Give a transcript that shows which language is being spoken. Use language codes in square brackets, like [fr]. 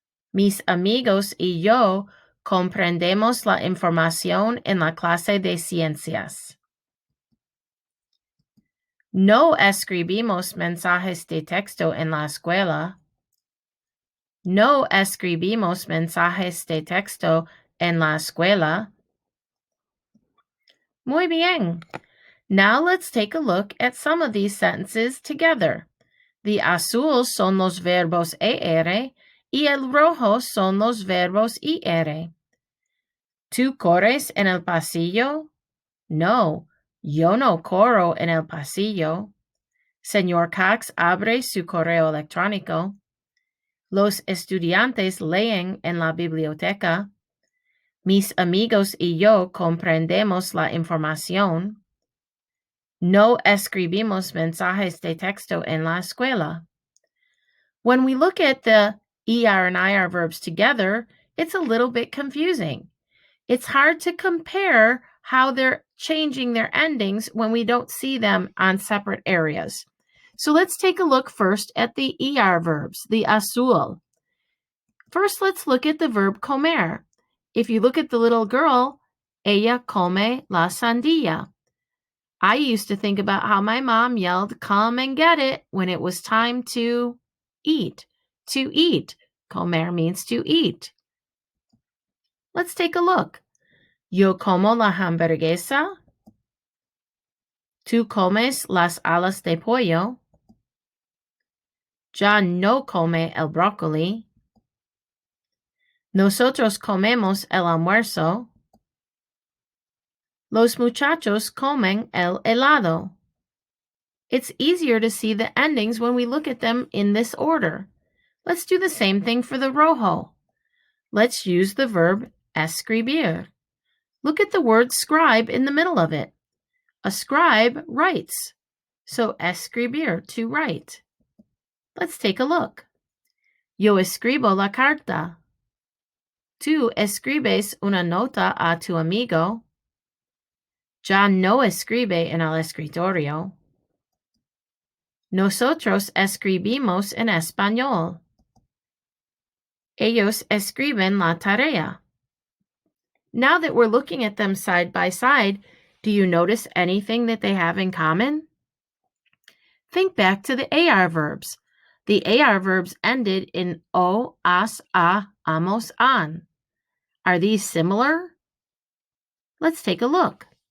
[es] Mis amigos y yo comprendemos la información en la clase de ciencias. No escribimos mensajes de texto en la escuela. No escribimos mensajes de texto en la escuela. Muy bien. [en] Now let's take a look at some of these sentences together. [es] The azul son los verbos ER y el rojo son los verbos IR. ¿Tú corres en el pasillo? No, yo no corro en el pasillo. Señor Cox abre su correo electrónico. Los estudiantes leen en la biblioteca. Mis amigos y yo comprendemos la información. No escribimos mensajes de texto en la escuela. [en] When we look at the ER and IR verbs together, it's a little bit confusing. It's hard to compare how they're changing their endings when we don't see them on separate areas. So let's take a look first at the ER verbs, the azul. First, let's look at the verb comer. If you look at the little girl, [es] ella come la sandía. [en] I used to think about how my mom yelled, come and get it, when it was time to eat. To eat. Comer means to eat. Let's take a look. [es] Yo como la hamburguesa. Tú comes las alas de pollo. Ya no come el brócoli. Nosotros comemos el almuerzo. Los muchachos comen el helado. [en] It's easier to see the endings when we look at them in this order. Let's do the same thing for the rojo. Let's use the verb escribir. Look at the word scribe in the middle of it. A scribe writes. So escribir, to write. Let's take a look. [es] Yo escribo la carta. Tú escribes una nota a tu amigo. Ya no escribe en el escritorio. Nosotros escribimos en español. Ellos escriben la tarea. [en] Now that we're looking at them side by side, do you notice anything that they have in common? Think back to the AR verbs. The AR verbs ended in o, as, a, amos, an. Are these similar? Let's take a look.